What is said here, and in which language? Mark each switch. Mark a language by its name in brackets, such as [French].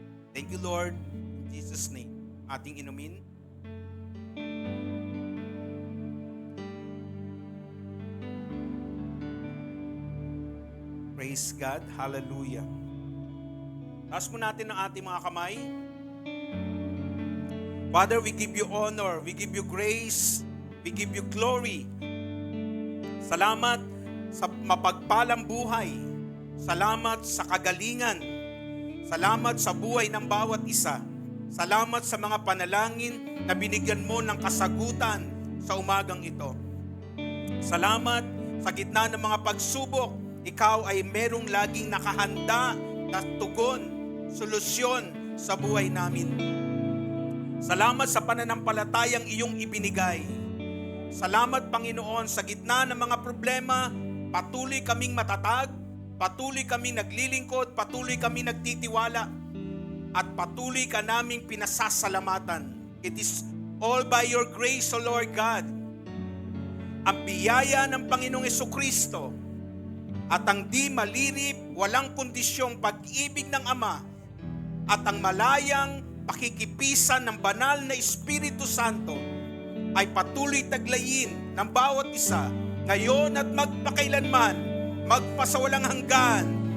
[English] Thank you, Lord. In Jesus' name. [Filipino] Ating inumin. [English] Praise God. Hallelujah. [Filipino] Taas mo natin ang ating mga kamay. [English] Father, we give you honor, we give you grace, we give you glory. [Filipino] Salamat sa mapagpalang buhay. Salamat sa kagalingan. Salamat sa buhay ng bawat isa. Salamat sa mga panalangin na binigyan mo ng kasagutan sa umagang ito. Salamat sa gitna ng mga pagsubok. Ikaw ay merong laging nakahanda na tugon, solusyon sa buhay namin. Salamat sa pananampalatayang iyong ibinigay. Salamat, Panginoon, sa gitna ng mga problema, patuloy kaming matatag, patuloy kaming naglilingkod, patuloy kaming nagtitiwala, at patuloy ka naming pinasasalamatan. [English] It is all by your grace, O Lord God. [Filipino] Ang biyaya ng Panginoong Jesucristo at ang di malirip, walang kondisyong pag-ibig ng Ama at ang malayang pakikipisan ng banal na Espiritu Santo ay patuloy taglayin ng bawat isa ngayon at magpakailanman, magpasawalang hanggan.